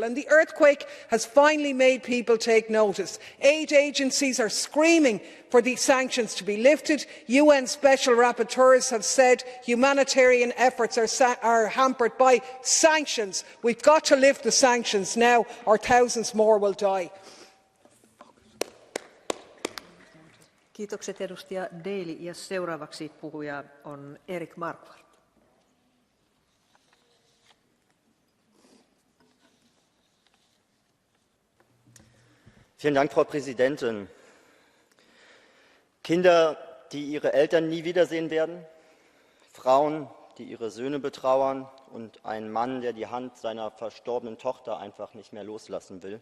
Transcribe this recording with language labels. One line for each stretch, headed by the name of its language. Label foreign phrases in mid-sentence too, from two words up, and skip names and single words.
English: And the earthquake has finally made people take notice. Aid agencies are screaming for these sanctions to be lifted. UN special rapporteurs have said humanitarian efforts are hampered by sanctions. We've got to lift the sanctions now, or thousands more will die.
Finnish: Kiitokset edustaja Daly ja seuraavaksi puhuja on Erik Marquardt.
German: Vielen Dank, Frau Präsidentin. Kinder, die ihre Eltern nie wiedersehen werden, Frauen, die ihre Söhne betrauern und ein Mann, der die Hand seiner verstorbenen Tochter einfach nicht mehr loslassen will.